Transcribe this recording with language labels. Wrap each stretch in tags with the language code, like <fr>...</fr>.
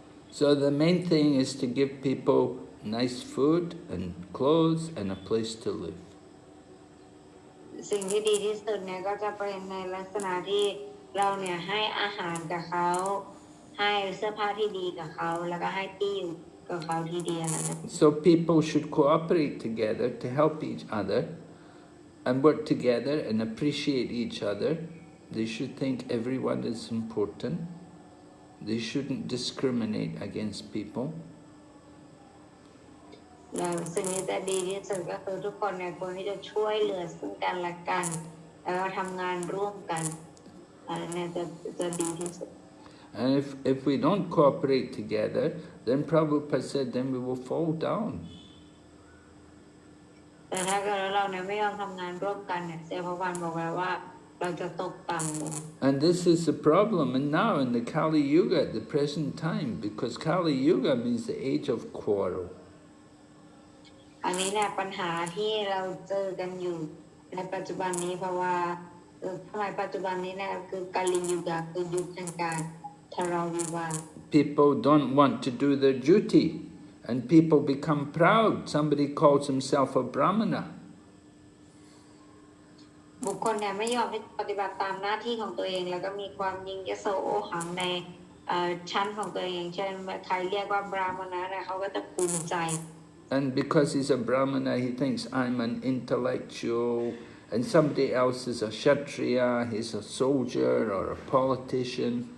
<en>So the main thing is to give people nice food and clothes and a place to live.</en> <th>สิ่งที่ดีที่สุดเนี่ยก็จะเป็นในลักษณะที่เราเนี่ยให้อาหารกับเขาให้เสื้อผ้าที่ดีกับเขาแล้วก็ให้ที่อยู่กับเขาที่ดีนะ</th> <en>So people should cooperate together to help each other and work together and appreciate each other. They should think everyone is important. They shouldn't discriminate against people.</en> <th>แล้วสิ่งที่จะดีที่สุดก็คือทุกคนเนี่ยควรที่จะช่วยเหลือซึ่งกันและกันแล้วก็ทำงานร่วมกันอันนี้จะดีที่สุด</th> <en>And if we don't cooperate together, then Prabhupada said, then we will fall down.</en> <th>แต่ถ้าเกิดเราเนี่ยไม่ยอมทำงานร่วมกันเนี่ยเซพระวันบอกแล้วว่าเราจะตกต่ำลง</th> <en>And this is the problem, and now in the Kali Yuga at the present time, because Kali Yuga means the age of quarrel.</en> <th>อันนี้เนี่ยปัญหาที่เราเจอกันอยู่ในปัจจุบันนี้เพราะว่าสมัยปัจจุบันนี้เนี่ยคือกาลียุกะคือยุคแห่งการทะเลาะวิวาท</th> <en>People don't want to do their duty, and people become proud. Somebody calls himself a Brahmana.</en> <th>บุคคลเนี่ยไม่ยอมที่ปฏิบัติตามหน้าที่ของตัวเองแล้วก็มีความยิงยโสโอหังในชั้นของตัวเองเช่นใครเรียกว่าบราหมณะเนี่ยเขาก็จะภูมิใจ</th> <en>And because he's a Brahmana, he thinks I'm an intellectual, and somebody else is a Kshatriya, he's a soldier or a politician.</en>